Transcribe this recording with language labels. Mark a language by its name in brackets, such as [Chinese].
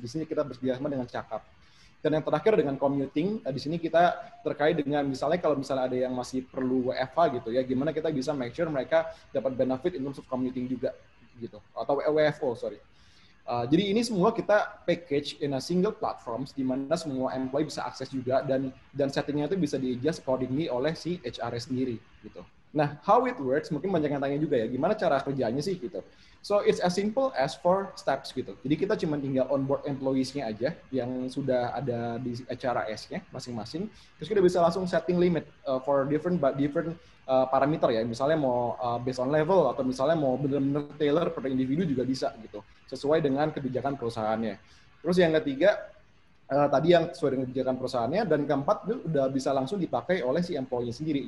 [Indonesian] Di sini kita bekerjasama dengan Cakap. Dan yang terakhir dengan commuting, di sini kita terkait dengan misalnya kalau misalnya ada yang masih perlu WFH gitu ya, gimana kita bisa make sure mereka dapat benefit [English] in terms of commuting [Indonesian] juga gitu, atau WFO, sorry. Jadi ini semua kita package [English] in a single platform [Indonesian] di mana semua employee bisa akses juga dan settingnya itu bisa di-adjust accordingly oleh si HR sendiri gitu. Nah, [English] how it works, [Indonesian] mungkin banyak yang tanya juga ya, gimana cara kerjanya sih gitu. [English] So, it's as simple as 4 steps gitu. [Indonesian] Jadi kita cuma tinggal onboard employees-nya aja yang sudah ada di HRIS-nya masing-masing. Terus kita bisa langsung setting [English] limit for different parameter [Indonesian] ya. Misalnya mau based on level atau misalnya mau benar-benar tailor per individu juga bisa gitu. Sesuai dengan kebijakan perusahaannya. Terus yang ketiga, tadi yang sesuai dengan kebijakan perusahaannya, dan keempat itu udah bisa langsung dipakai oleh si employee sendiri.